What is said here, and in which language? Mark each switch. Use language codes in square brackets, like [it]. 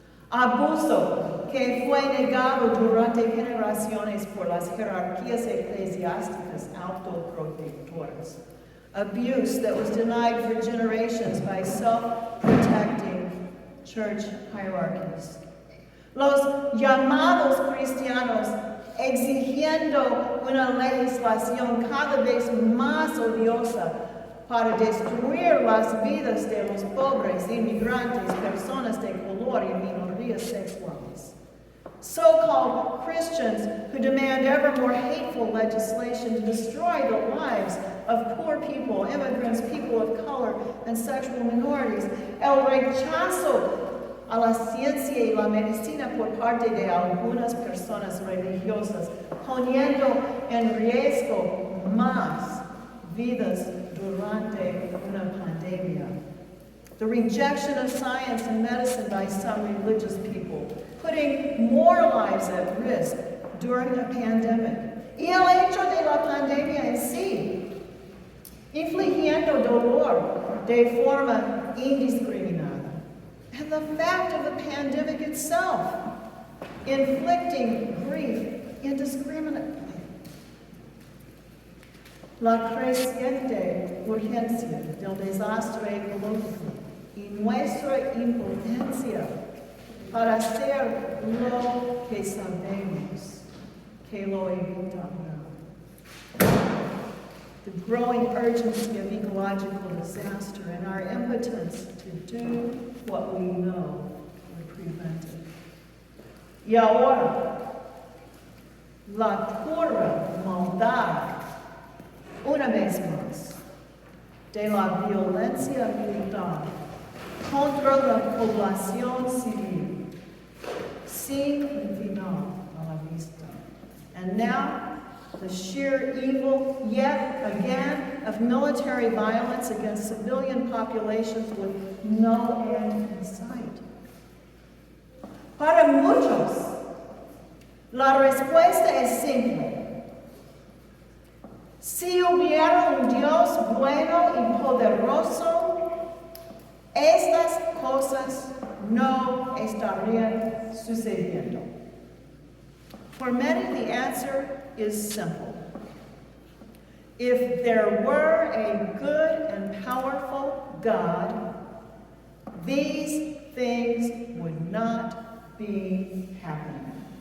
[es] Abuso que fue negado durante generaciones por las jerarquías eclesiásticas autoprotectoras. [en] Abuse that was denied for generations by self-protecting church hierarchies. [es] Los llamados cristianos exigiendo una legislación cada vez más odiosa para destruir las vidas de los pobres, inmigrantes, personas de color y minorías sexuales. [en] So-called Christians who demand ever more hateful legislation to destroy the lives of poor people, immigrants, people of color, and sexual minorities. [es] El rechazo a la ciencia y la medicina por parte de algunas personas religiosas, poniendo en riesgo más vidas durante una pandemia. [en] The rejection of science and medicine by some religious people, putting more lives at risk during a pandemic, [es] y el hecho de la pandemia en sí, infligiendo dolor de forma indiscriminada, [en] and the fact of the pandemic itself, inflicting grief indiscriminately. [es] La creciente urgencia del desastre ecológico y nuestra impotencia para hacer lo que sabemos que lo evitará. [en] The growing urgency of ecological disaster and our impotence to do what we know would prevent it. [es] Y ahora, la pura maldad, una vez más, de la violencia militar contra la población civil, sin un final a la vista. [en] And now, the sheer evil, yet again, of military violence against civilian populations with no end in sight. [es] Para muchos, la respuesta es simple. Si hubiera un Dios bueno y poderoso, estas cosas no estarían sucediendo. [en] For many, the answer is simple. If there were a good and powerful God, these things would not be happening.